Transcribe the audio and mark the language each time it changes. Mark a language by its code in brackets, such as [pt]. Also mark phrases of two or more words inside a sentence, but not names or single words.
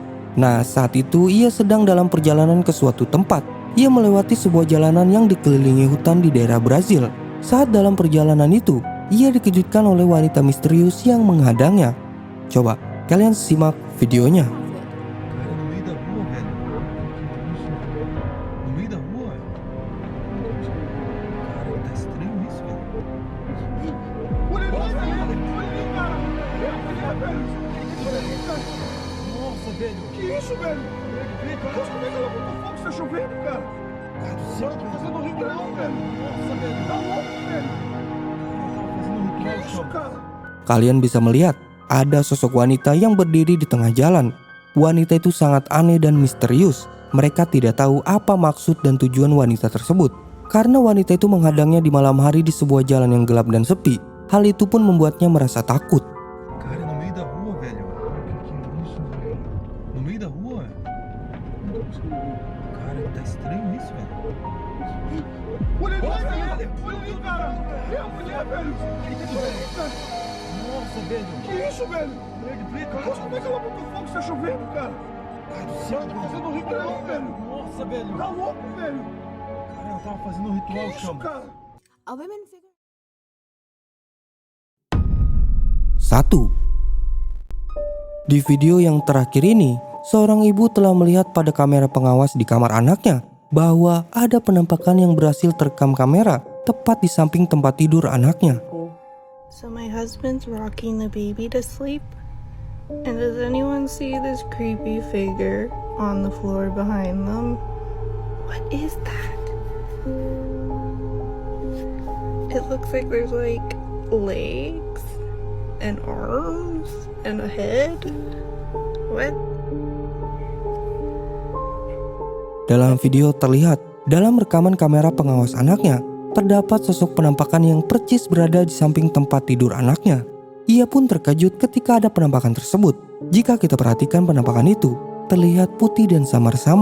[id] Nah, saat itu ia sedang dalam perjalanan ke suatu tempat. Ia melewati sebuah jalanan yang dikelilingi hutan di daerah Brazil. Saat dalam perjalanan itu, ia dikejutkan oleh wanita misterius yang menghadangnya. Coba kalian simak videonya. [pt] Cara, no meio da rua, velho. No meio da rua? Cara, tá estranho isso, velho. Olha ali, cara! É a mulher, velho! Olha ali, cara! Nossa, velho! Que isso, velho? Nossa, como é que ela botou fogo? Está chovendo, cara? Cara do céu, tá fazendo ritual, velho! Nossa, velho! Tá louco, velho! Ela tava fazendo ritual, que isso, cara? [id] Kalian bisa melihat ada sosok wanita yang berdiri di tengah jalan. Wanita itu sangat aneh dan misterius. Mereka tidak tahu apa maksud dan tujuan wanita tersebut. Karena wanita itu menghadangnya di malam hari di sebuah jalan yang gelap dan sepi. Hal itu pun membuatnya merasa takut. [pt] Cara, no meio da rua, velho. Que isso, velho? No meio da rua? Cara, tá estranho isso, velho. Olha ali, cara! É a mulher, velho! Nossa, velho! Que isso, velho? Nossa, como é que ela botou fogo? Está chovendo, cara? Cara do céu, tá fazendo ritual, velho! Nossa, velho! Tá louco, velho! Cara, ela tava fazendo ritual, que isso, cara? 1. [id] Di video yang terakhir ini, seorang ibu telah melihat pada kamera pengawas di kamar anaknya bahwa ada penampakan yang berhasil terekam kamera tepat di samping tempat tidur anaknya. [en] So my husband's rocking the baby to sleep. And does anyone see this creepy figure on the floor behind them? What is that? It looks like there's like legs and arms and a head. What? [id] Dalam video terlihat, dalam rekaman kamera pengawas anaknya, terdapat sosok penampakan yang percis berada di samping tempat tidur anaknya. Ia pun terkejut ketika ada penampakan tersebut. Jika kita perhatikan penampakan itu, terlihat putih dan samar-samar.